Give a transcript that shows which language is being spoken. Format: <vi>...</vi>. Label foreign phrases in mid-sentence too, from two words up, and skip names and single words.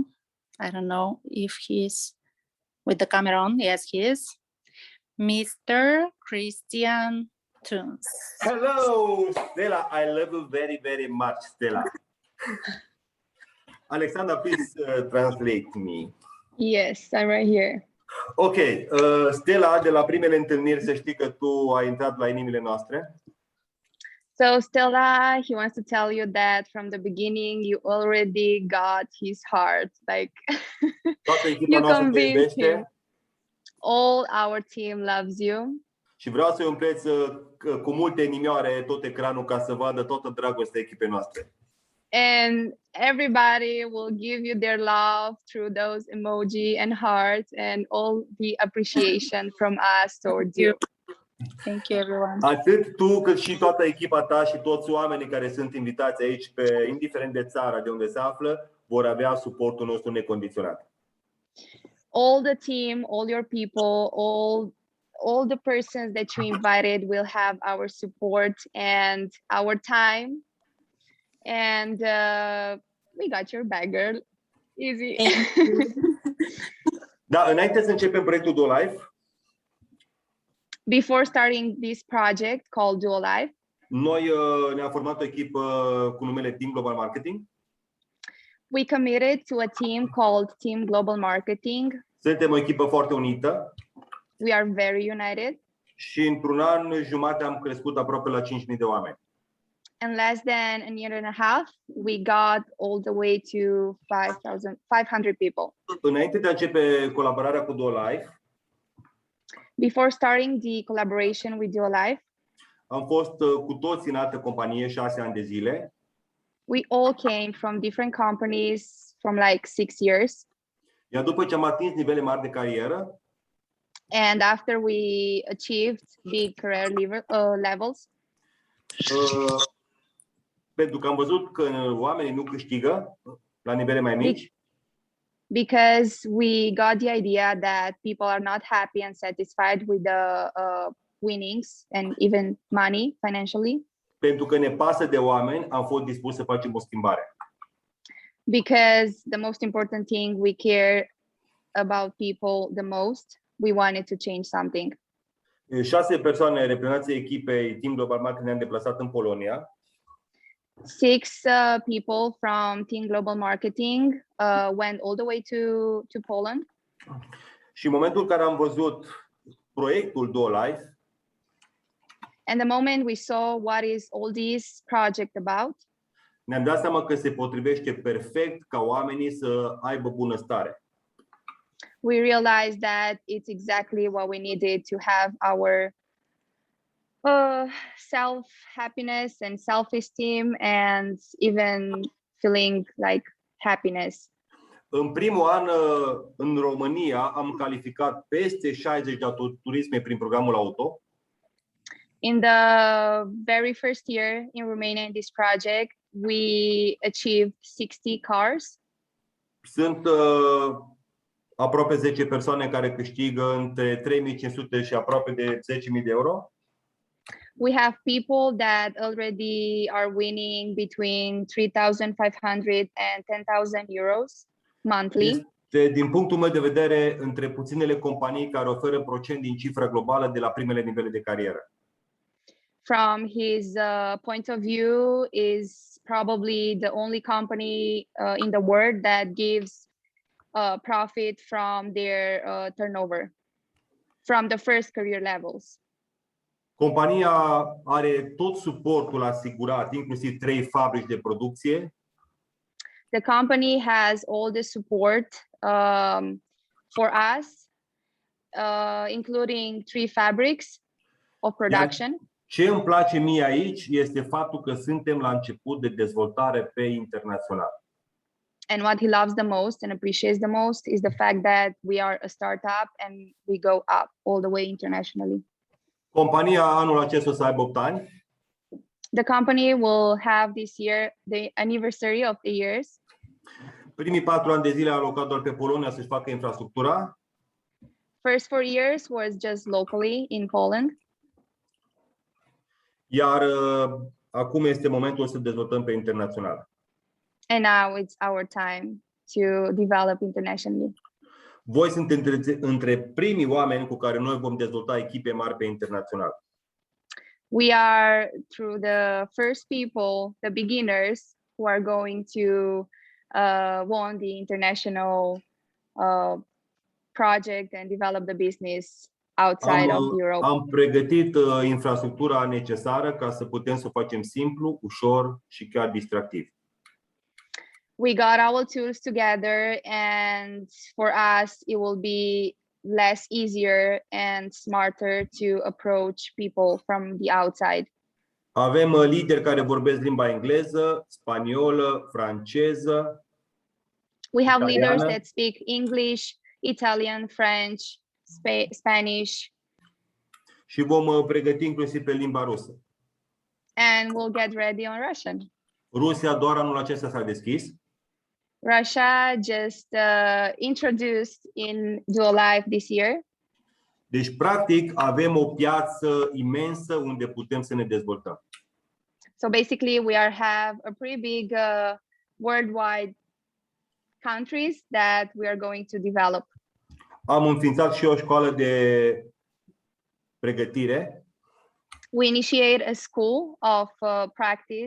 <en>I don't know if he's with the camera on. Yes, he is. Mr. Christian Tunes. Hello, Stella. I love you very, very much, Stella. Alexandra, please translate me. Yes, I'm right here.</en> <ro>Ok, Stella, de la primele întâlniri să știi că tu ai intrat la inimile noastre.</ro> <en>So Stella, he wants to tell you that from the beginning, you already got his heart. Like you convinced him. All our team loves you.</en> <ro>Și vreau să-i umpleți cu multe inimioare tot ecranul ca să vadă toată dragostea echipei noastre.</ro> <en>And everybody will give you their love through those emoji and hearts and all the appreciation from us towards you. Thank you, everyone.</en> <ro>Atât tu cât și toată echipa ta și toți oamenii care sunt invitați aici, indiferent de țara de unde se află, vor avea suportul nostru necondiționat.</ro> <en>All the team, all your people, all the persons that you invited will have our support and our time. And we got your back, girl. Easy.</en> <ro>Da, înainte să începem proiectul DuoLife,</ro> <en>before starting this project called DuoLife,</en> <ro>noi ne-am format o echipă cu numele Team Global Marketing.</ro> <en>We committed to a team called Team Global Marketing.</en> <ro>Suntem o echipă foarte unită.</ro> <en>We are very united.</en> <ro>Și într-un an jumate am crescut aproape la 5.000 de oameni.</ro> <en>In less than a year and a half, we got all the way to 500 people.</en> <ro>Înainte de a începe colaborarea cu DuoLife,</ro> <en>before starting the collaboration with DuoLife,</en> <ro>am fost cu toți în altă companie 6 ani de zile.</ro> <en>We all came from different companies from like 6 years.</en> <ro>Iar după ce am atins nivele mari de carieră,</ro> <en>and after we achieved big career levels,</en> <ro>pentru că am văzut că oamenii nu câștigă la nivele mai mici,</ro> <en>because we got the idea that people are not happy and satisfied with the winnings and even money financially.</en> <ro>Pentru că ne pasă de oameni, am fost dispus să facem o schimbare.</ro> <en>Because the most important thing, we care about people the most. We wanted to change something.</en> <ro>6 persoane reprezentanții echipei Team Global Marketing ne-am deplasat în Polonia.</ro> <en>6 people from Team Global Marketing went all the way to Poland.</en> <ro>Și în momentul în care am văzut proiectul DuoLife,</ro> <en>And the moment we saw what is all this project about,</en> <ro>ne-am dat seama că se potrivește perfect ca oamenii să aibă bunăstare.</ro> <en>we realized that it's exactly what we needed to have our self-happiness and self-esteem and even feeling like happiness.</en> <ro>În primul an în România am calificat peste 60 de autoturisme prin programul auto.</ro> <en>In the very first year in Romania in this project, we achieved 60 cars.</en> <ro>Sunt aproape 10 persoane care câștigă între 3.500 și aproape de 10.000 de euro.</ro> <en>We have people that already are winning between 3,500 and 10,000 euros monthly.</en> <ro>Este, din punctul meu de vedere, între puținele companii care oferă procent din cifra globală de la primele nivele de carieră.</ro> <en>From his point of view, is probably the only company in the world that gives profit from their turnover, from the first career levels.</en> <ro>Compania are tot suportul asigurat, inclusiv 3 fabrici de producție.</ro> <en>The company has all the support for us, including 3 fabrics of production.</en> <ro>Ce îmi place mie aici este faptul că suntem la început de dezvoltare pe internațional.</ro> <en>And what he loves the most and appreciates the most is the fact that we are a startup and we go up all the way internationally.</en> <ro>Compania anul acesta o să aibă 8 ani.</ro> <en>The company will have this year the anniversary of the years.</en> <ro>Primii 4 ani de zile a alocat doar pe Polonia să-și facă infrastructura.</ro> <en>First 4 years was just locally in Poland.</en> <ro>Iar acum este momentul să dezvoltăm pe internațional.</ro> <en>And now it's our time to develop internationally.</en> <ro>Voi sunteți între primii oameni cu care noi vom dezvolta echipe mari pe internațional.</ro> <en>We are through the first people, the beginners, who are going to won the international project and develop the business outside of Europe.</en> <ro>Am pregătit infrastructura necesară ca să putem să o facem simplu, ușor și chiar distractiv.</ro> <en>We got our tools together, and for us, it will be less easier and smarter to approach people from the outside.</en> <ro>Avem lideri care vorbesc limba engleză, spaniolă, franceză.</ro> <en>We have leaders</en> <ro>italiană.</ro> <en>that speak English, Italian, French, Spanish,</en> <ro>Și vom pregăti inclusiv pe limba rusă.</ro> <en>and we'll get ready on Russian.</en> <ro>Rusia doar anul acesta s-a deschis.</ro> <en>Russia just introduced in DuoLife this year.</en> <ro>Deci, practic, avem o piață imensă unde putem să ne dezvoltăm.</ro> <en>So basically, we have a pretty big worldwide countries that we are going to develop.</en> <ro>Am înființat și o școală de pregătire,</ro> <en>We initiate a school of practice</en>